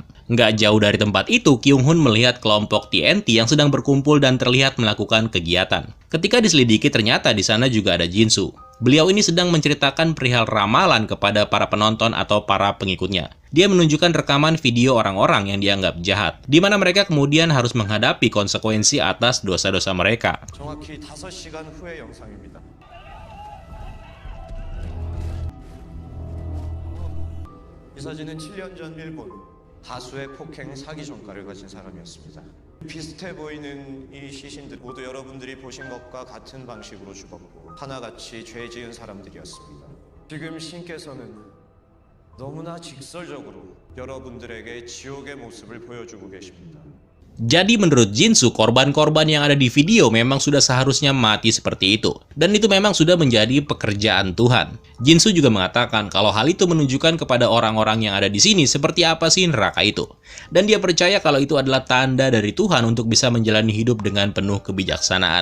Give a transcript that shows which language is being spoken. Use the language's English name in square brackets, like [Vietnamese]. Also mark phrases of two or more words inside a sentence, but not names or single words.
[Indonesian] Nggak jauh dari tempat itu, Kyung Hun melihat kelompok TNT yang sedang berkumpul dan terlihat melakukan kegiatan. Ketika diselidiki, ternyata di sana juga ada Jinsu. Beliau ini sedang menceritakan perihal ramalan kepada para penonton atau para pengikutnya. Dia menunjukkan rekaman video orang-orang yang dianggap jahat, di mana mereka kemudian harus menghadapi konsekuensi atas dosa-dosa mereka. [Korean] 정확히 5시간 후의 영상입니다. 이 사진은 7년 전 일본 다수의 폭행 사기 전과를 가진 사람이었습니다. 비슷해 보이는 이 시신들 모두 여러분들이 보신 것과 같은 방식으로 죽었고 하나같이 죄 지은 사람들이었습니다. 지금 신께서는 너무나 직설적으로 여러분들에게 지옥의 모습을 보여주고 계십니다. [Indonesian] Jadi menurut Jinsu, korban-korban yang ada di video memang sudah seharusnya mati seperti itu. Dan itu memang sudah menjadi pekerjaan Tuhan. Jinsu juga mengatakan kalau hal itu menunjukkan kepada orang-orang yang ada di sini seperti apa sih neraka itu. Dan dia percaya kalau itu adalah tanda dari Tuhan untuk bisa menjalani hidup dengan penuh kebijaksanaan.